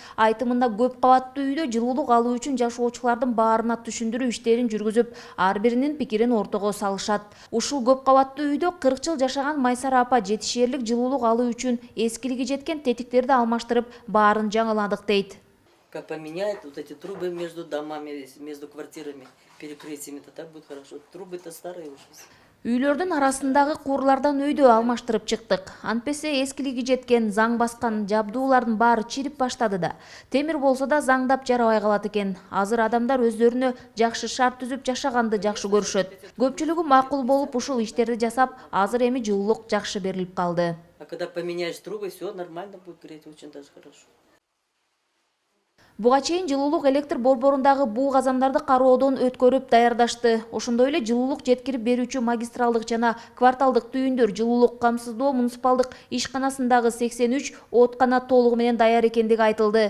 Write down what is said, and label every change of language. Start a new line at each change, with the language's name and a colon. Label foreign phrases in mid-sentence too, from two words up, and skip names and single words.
Kyrgyz: Айтымында көп кабаттуу үйдө жылуулук алуу үчүн жашоочулардын баарына түшүндүрүү иштерин жүргүзүп, ар биринин пикирин ортого салышат. Ушул көп кабаттуу үйдө 40 жыл жашаган Майсара апа жетишээрлик жылуулук алуу үчүн эскилиги жеткен тетиктерди алмаштырып, баарын жаңыладык дейт.
Russian: Как поменяет вот эти трубы между домами, между квартирами, перекрытиями, то так будет хорошо. Трубы-то старые уже.
Kyrgyz: Үйлөрдүн арасындагы куурлардан өйдө алмаштырып чыктык. Антпесе эскилиги жеткен, заң баскан жабдуулардын баары чирип баштады да. Темир болсо да заңдап жарабай калат экен. Азыр адамдар өздөрүнө жакшы шарт түзүп жашаганды жакшы көрүшөт. Көпчүлүгү макул болуп ушул иштерди жасап, азыр эми жылуулук жакшы берилип калды.
Russian: А когда поменяешь трубы, все нормально будет греть, очень даже хорошо.
Kyrgyz: Буга чейин жылуулук электр борборундагы буу казандарды кароодон өткөрүп даярдашты. Ошондой эле жылуулук жеткирип берүүчү магистралдык жана кварталдык түйүндөр жылуулук камсыздоо муниципалдык ишканасындагы 83 ооткана толугу менен даяр экендиги айтылды.